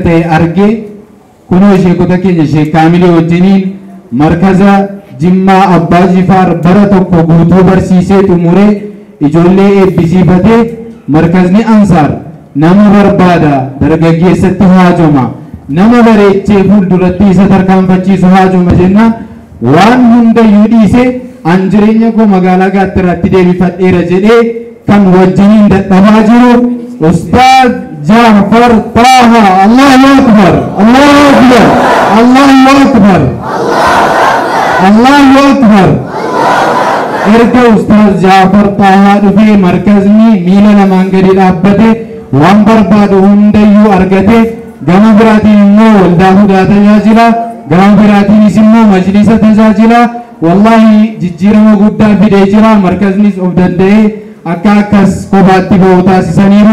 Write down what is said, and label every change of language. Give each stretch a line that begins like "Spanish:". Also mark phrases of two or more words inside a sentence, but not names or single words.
Oromo: ta'e argee kunoo sheekota keenya Sheek Kaamilee wajjiniin markaza Jimmaa Abbaa Jifaar bara tokko guutuu barsiisee xumuree ijoollee eebbisiifatee markazni Ansaar nama barbaada dargaggeessatti haajoma nama bareechee fuulduratti isa tarkaanfachiisu haajoma jennaan waan hundayyuu dhiise an jireenya koo magaalaa Gaattiraatti deebifadheera jedhee kan wajjiniin dadhabaa jiru Ustaaz Jaafar Taaha.
Arabic: الله أكبر. الله أكبر. الله أكبر. الله أكبر.
Oromo: Erga Ustaaz Jaafar Taaha dhufee markazni miila lamaan gadi dhaabbate waan barbaadu hundayyuu argate gama biraatiin immoo waldaa hudaa tajaajila gama biraatiinis immoo majlisa tajaajila. Wallahi jijjiirama guddaa fidee jira. Markaznis of danda'ee akka akkas kophaatti ba'u taasisaniiru.